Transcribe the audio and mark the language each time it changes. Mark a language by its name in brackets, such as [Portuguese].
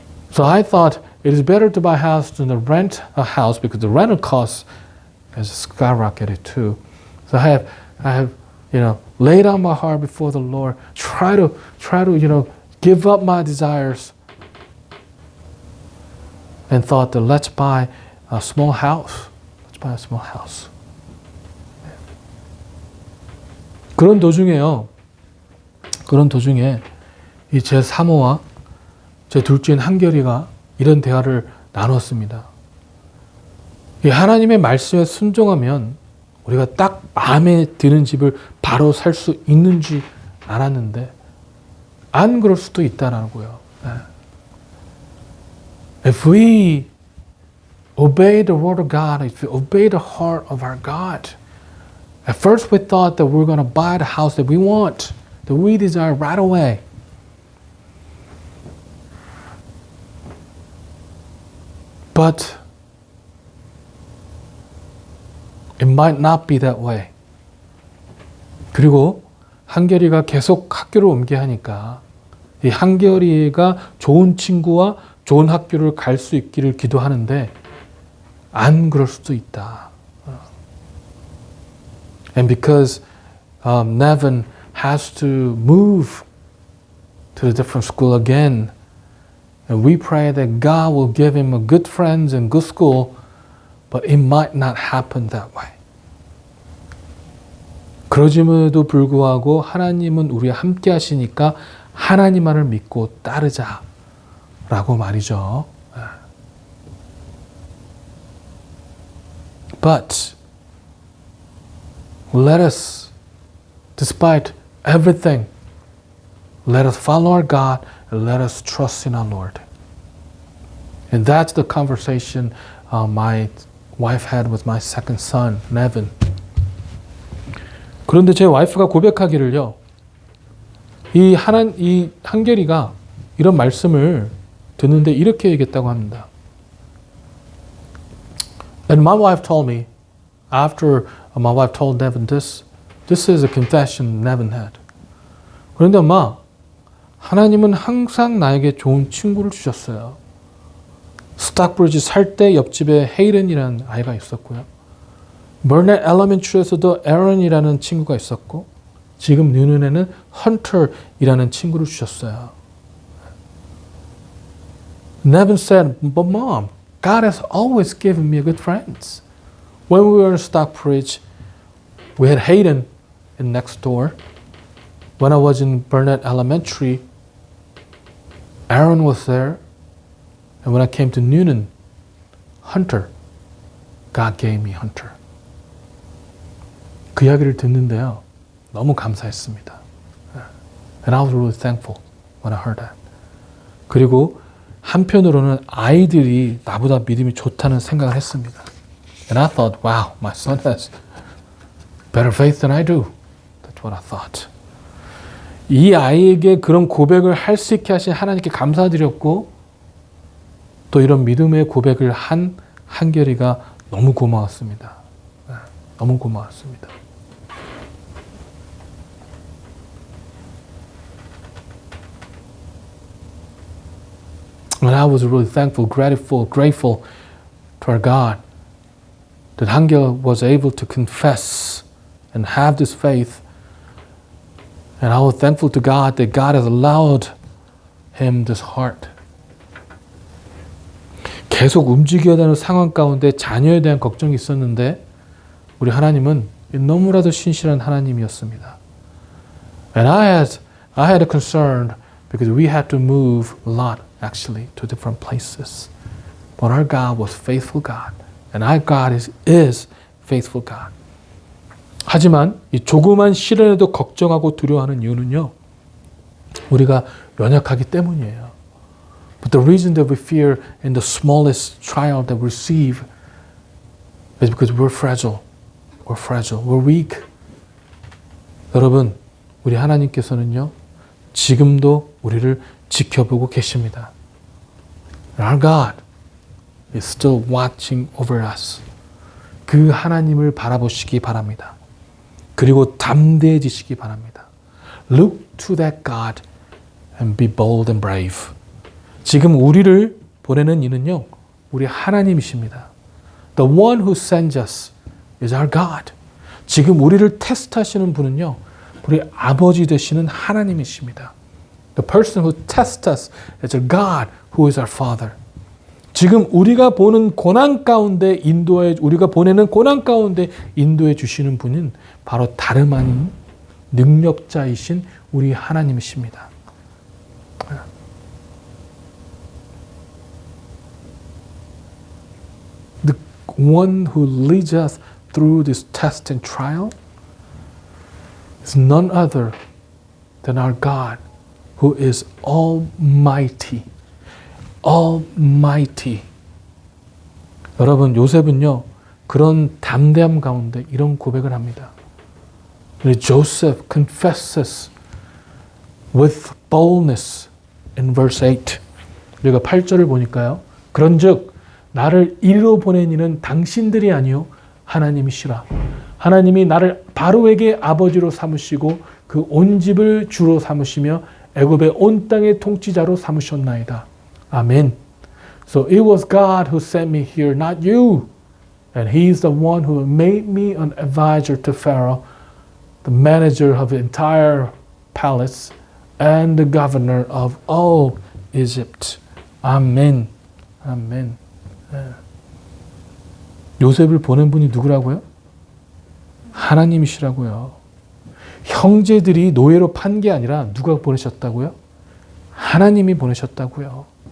[English] So I thought it is better to buy a house than to rent a house because the rental cost has skyrocketed too. So I have laid out my heart before the Lord, try to give up my desires, and thought that let's buy a small house. Let's buy a small house. [Korean] 그런 도중에 이 제 사모와 제 둘째인 한결이가 이런 대화를 나눴습니다. 이 하나님의 말씀에 순종하면 우리가 딱 마음에 드는 집을 바로 살 수 있는지 알았는데 안 그럴 수도 있다라고요. [English] If we obey the word of God, if we obey the heart of our God, At first we thought that we're going to buy the house that we want, that we desire right away. But it might not be that way. [Korean] 그리고 한결이가 계속 학교를 옮겨야 하니까 이 한결이가 좋은 친구와 좋은 학교를 갈 수 있기를 기도하는데 안 그럴 수도 있다. [English] And because Nevin has to move to a different school again, and we pray that God will give him a good friends and good school, but it might not happen that way. [Korean] 그러짐에도 불구하고 하나님은 우리와 함께 하시니까 하나님만을 믿고 따르자라고 말이죠. [English] But let us, despite everything, let us follow our God and let us trust in our Lord. And that's the conversation my wife had with my second son, Nevin. [Korean] 그런데 제 와이프가 고백하기를요. 이 한결이가 이런 말씀을 듣는데 이렇게 얘기했다고 합니다. [English] And my wife told me, after my wife told Nevin this is a confession Nevin had. [Korean] 그런데 엄마, 하나님은 항상 나에게 좋은 친구를 주셨어요. 스탁브리지 살 때 옆집에 헤이런이라는 아이가 있었고요. 버넷 엘리멘트리에서도 에런이라는 친구가 있었고 지금 뉴눈에는 헌터이라는 친구를 주셨어요. [English] Nevin said, but mom, God has always given me good friends. When we were in Stockbridge, we had Hayden in next door. When I was in Burnett Elementary, Aaron was there. And when I came to Noonan, Hunter, God gave me Hunter. [Korean] 그 이야기를 듣는데요. 너무 감사했습니다. [English] And I was really thankful when I heard that. [Korean] 그리고 한편으로는 아이들이 나보다 믿음이 좋다는 생각을 했습니다. [English] And I thought, wow, my son has better faith than I do. That's what I thought. [Korean] 이 아이에게 그런 고백을 할 수 있게 하신 하나님께 감사드렸고 또 이런 믿음의 고백을 한 한결이가 너무 고마웠습니다. 너무 고마웠습니다. [English] And I was really thankful, grateful to our God that Hangel was able to confess and have this faith. And I was thankful to God that God has allowed him this heart. [Korean] 계속 움직여야 되는 상황 가운데 자녀에 대한 걱정이 있었는데 우리 하나님은 너무나도 신실한 하나님이었습니다. [English] And I had a concern because we had to move a lot actually to different places. But our God was faithful God. And our God is faithful God. [Korean] 하지만 이 조그만 시련에도 걱정하고 두려워하는 이유는요. 우리가 연약하기 때문이에요. [English] But the reason that we fear in the smallest trial that we receive is because we're fragile. We're fragile. We're weak. [Korean] 여러분, 우리 하나님께서는요. 지금도 우리를 지켜보고 계십니다. [English] Our God is still watching over us. [Korean] 그 하나님을 바라보시기 바랍니다. 그리고 담대해지시기 바랍니다. [English] Look to that God and be bold and brave. [Korean] 지금 우리를 보내는 이는요. 우리 하나님이십니다. [English] The one who sends us is our God. [Korean] 지금 우리를 테스트하시는 분은요. 우리 아버지 되시는 하나님이십니다. [English] The person who tests us is a God who is our Father. [Korean] 지금 우리가 보는 고난 가운데 우리가 보내는 고난 가운데 인도해 주시는 분은 바로 다름 아닌 능력자이신 우리 하나님이십니다. [English] The one who leads us through this test and trial is none other than our God who is almighty. Almighty. [Korean] 여러분, 요셉은요, 그런 담대함 가운데 이런 고백을 합니다. [English] Joseph confesses with boldness in verse 8. [Korean] 우리가 8절을 보니까요. 그런즉 나를 이리로 보낸 이는 당신들이 아니요 하나님이시라. 하나님이 나를 바로에게 아버지로 삼으시고 그 온 집을 주로 삼으시며 애굽의 온 땅의 통치자로 삼으셨나이다. 아멘. [English] So it was God who sent me here, not you. And he is the one who made me an advisor to Pharaoh, the manager of the entire palace, and the governor of all Egypt. [Korean] 아멘. 아멘. 요셉을 보낸 분이 누구라고요? 하나님이시라고요. 형제들이 노예로 판 게 아니라 누가 보내셨다고요? 하나님이 보내셨다고요.